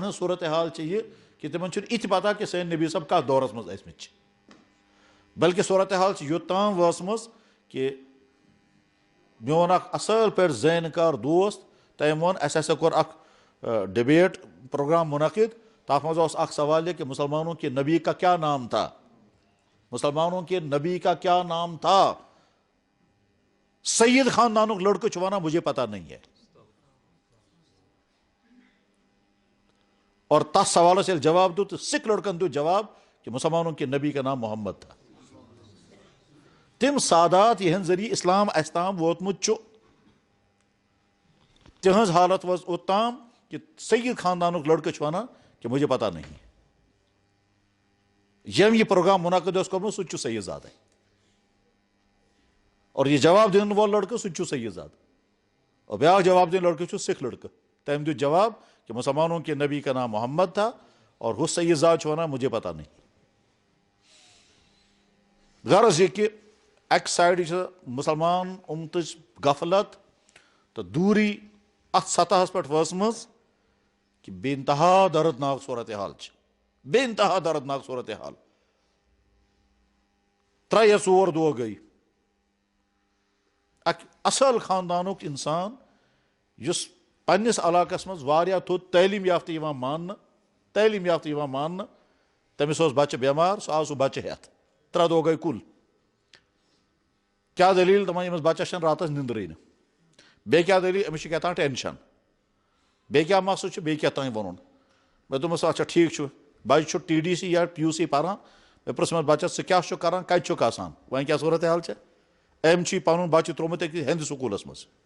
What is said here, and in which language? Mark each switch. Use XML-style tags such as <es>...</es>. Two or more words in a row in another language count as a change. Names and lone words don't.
<ks>ہٕنٛز صورتحال چھِ یہِ کہ تمن چھُنہٕ یہِ تہِ پتہ کہ سٲنۍ نبی صٲب کتھ دورس منٛز ٲسۍمٕتۍ چھِ بلکہ صورتحال چھِ یوٚتام وٲژمٕژ کہ میون اکھ اصل پٲٹھۍ زٲنکار دوست تٔمۍ ووٚن اَسہِ ہسا کوٚر اکھ ڈبیٹ پروگرام منعقد تتھ منٛز اوس اکھ سوال یہ کہ</ks> <ur>مسلمانوں کے نبی کا کیا نام تھا مسلمانوں کے نبی کا کیا نام تھا</ur> <ks>سید خاندانک لڑکہ چھ ونان</ks> <ur>مجھے پتہ نہیں ہے.</ur> <ks>اور تس سوالس یل جواب دیت سکھ لڑکن دیت جواب کہ</ks> <ur>مسلمانوں کے نبی کا نام محمد تھا.</ur> <ks>تم سادات یہن ذریعہ اسلام اس تام ووتمت چھ تہذ حالت وز اوتام کہ سید خاندانک لڑکہ چھ ونان کہ</ks> <ur>مجھے پتہ نہیں.</ur> <ks>یم یہ پروگرام منعقد اس کورمت سہ چھ سید زادہ اور یہ جواب دن وول لڑکہ سہ چھ سید زادہ اور بیاکھ جواب دن لڑکہ چھ سکھ لڑکہ. تم دیت جواب کہ</ks> <ur>مسلمانوں کے نبی کا نام محمد تھا</ur> <ks>اور ہس سید زاد چھ ونان</ks> <ur>مجھے پتہ نہیں. غرض یہ کہ ایک سائڈ</ur> <ks>مسلمان امتچ غفلت تو دوری ات سطحس پہ وسمز کہ بے انتہا دردناک صورتحال بے انتہا دردناک صورتحال. 3 یا 4 دہ گئی اک اصل خاندانک انسان یس پنس علاقس مز واریاہ تھوٚد تعلیم یافتہ یوان ماننہ تمس اوس بچہ بیمار سہ آو سہ بچہ ہیتھ 3 دہ گئی کل. کیا دلیل دپان یمس بچس چھنہٕ راتس نندرے نہ. بیٚیہِ کیٛاہ دلیل أمِس چھُ کیٛاہ تام ٹینشن. بیٚیہِ کیٛاہ مسلہٕ چھُ بیٚیہِ کیٛاہ تام ووٚنُن. مےٚ دوٚپمس اچھا ٹھیٖک چھُ بچہ چھُ TDC یا PUC پران. مےٚ پرٛژھ بچس ژٕ کیٛاہ چھُکھ کران کتہِ چھُکھ آسان وۄنۍ کیٛاہ صورت حال چھےٚ. أمۍ چھُے پنُن بچہ ترٛوومُت أکِس ہیٚنٛدِ سکوٗلس منٛز.</ks>